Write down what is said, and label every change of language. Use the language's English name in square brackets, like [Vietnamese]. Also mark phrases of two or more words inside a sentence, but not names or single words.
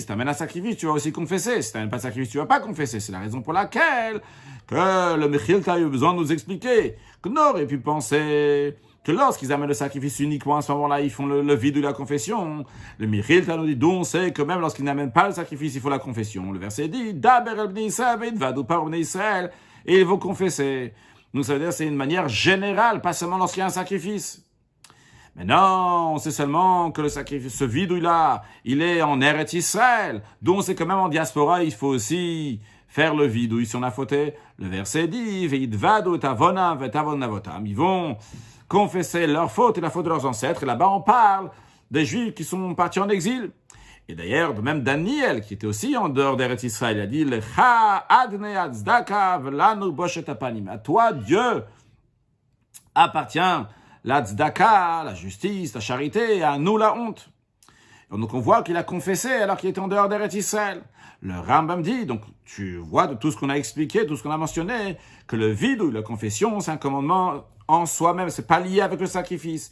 [French] Tu amènes un sacrifice, tu vas aussi confesser. Si tu n'amènes pas de sacrifice, tu vas pas confesser. C'est la raison pour laquelle que le Mechilta a eu besoin de nous expliquer qu'on aurait pu penser que lorsqu'ils amènent le sacrifice uniquement à ce moment-là, ils font le vide de la confession. Le Mechilta nous dit donc c'est que même lorsqu'ils n'amènent pas le sacrifice, il faut la confession. Le verset dit [Hebrew] דבר אל בני ישראל והתוודו [French] par [Hebrew] בני ישראל, [French] et ils vont confesser. Donc ça veut dire que c'est une manière générale, pas seulement lorsqu'il y a un sacrifice. Mais non, on sait seulement que le sacrifice, ce vidouille-là, il est en Eretz Israël. Donc c'est quand même en diaspora, il faut aussi faire le vidouille si on a fauté. Le verset dit, [Hebrew] והתוודו את עוונם ואת עוון אבותם. [French] Ils vont confesser leur faute et la faute de leurs ancêtres. Et là-bas, on parle des Juifs qui sont partis en exil. Et d'ailleurs, même Daniel, qui était aussi en dehors d'Eretz Israël, il a dit, [Hebrew] לך אדני הצדקה ולנו בושת הפנים. [French] À toi, Dieu, appartient la tzedaka, la justice, la charité, et à nous la honte. Et donc on voit qu'il a confessé alors qu'il était en dehors d'Eretz Israël. Le Rambam dit, donc tu vois de tout ce qu'on a expliqué, tout ce qu'on a mentionné, que le vidouille, la confession, c'est un commandement en soi-même, c'est pas lié avec le sacrifice.